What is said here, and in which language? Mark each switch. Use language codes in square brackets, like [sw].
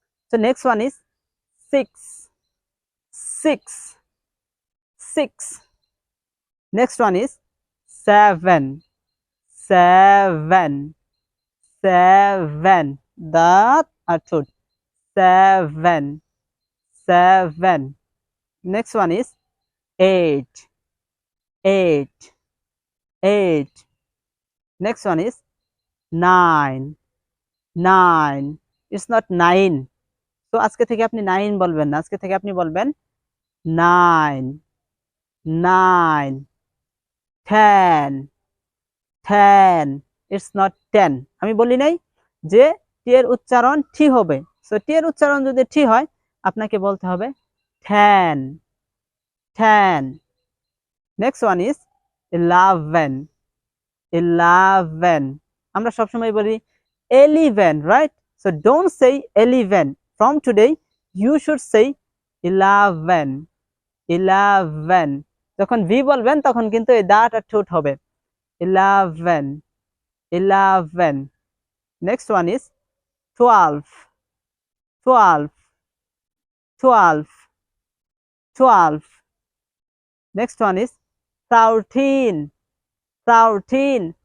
[en] So next one is six, six, six. Next one is seven, seven, seven, [bn] দাঁত আর ঠোঁট, [en] seven, seven. Next one is eight, eight, eight. Next one is nine, nine. It's not nine. [bn] So আজকে থেকে আপনি nine বলবেন না, আজকে থেকে আপনি বলবেন nine, nine. [en] Ten, ten. It's not ten. [bn] আমি বলি নাই যে টি এর উচ্চারণ টি হবে। সো টি এর উচ্চারণ যদি টি হয় আপনাকে বলতে হবে ten, ten. [en] Next one is 11, 11. [bn] আমরা সবসময় বলি 11, right? [en] So don't say 11. From today you should say 11, 11. [bn] যখন ভি বলবেন তখন কিন্তু এই দাঁত আর ঠোঁট হবে 11, 11. [en] Next one is 12, 12, 12, 12. Next one is 13, 13.